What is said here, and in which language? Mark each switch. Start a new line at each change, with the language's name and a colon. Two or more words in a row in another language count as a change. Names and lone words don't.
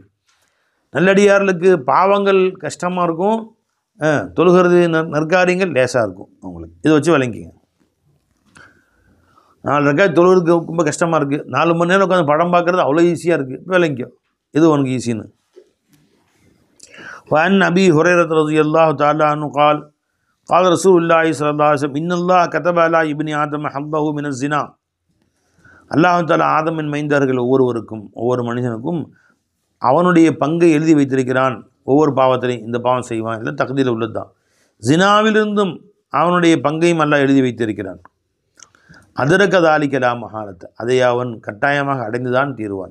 Tamil: நல்லடியார்களுக்கு பாவங்கள் கஷ்டமாக இருக்கும், தொழுகிறது நற்காரியங்கள் லேசாக இருக்கும் அவங்களுக்கு. இதை வச்சு விளங்கிங்க. 4 ரக்காத் தொழுகிறதுக்கு ரொம்ப கஷ்டமாக இருக்குது, 4 மணி நேரம் உட்காந்து படம் பார்க்குறது அவ்வளோ ஈஸியாக இருக்குது, விளங்கிக்கோ இது உனக்கு ஈஸின்னு.
Arabic: وعن أبي هريرة رضي الله تعالى عنه قال قال رسول الله صلى الله عليه وسلم إن الله كتب على ابن آدم حظه من الزنا. الله تعالى
Tamil: ஆதமின் மைந்தர்கள் ஒவ்வொரு மனுஷனுக்கும் அவனுடைய பங்கை எழுதி வைத்திருக்கிறான். ஒவ்வொரு பாவத்திலையும் இந்த பாவம் செய்வான், இல்லை தகுதியில் உள்ளது தான். ஜினாவிலிருந்தும் அவனுடைய பங்கையும் அல்லாஹ் எழுதி வைத்திருக்கிறான்.
Arabic: أدرك ذلك لا محالة,
Tamil: அதை அவன் கட்டாயமாக அடைந்துதான் தீருவான்.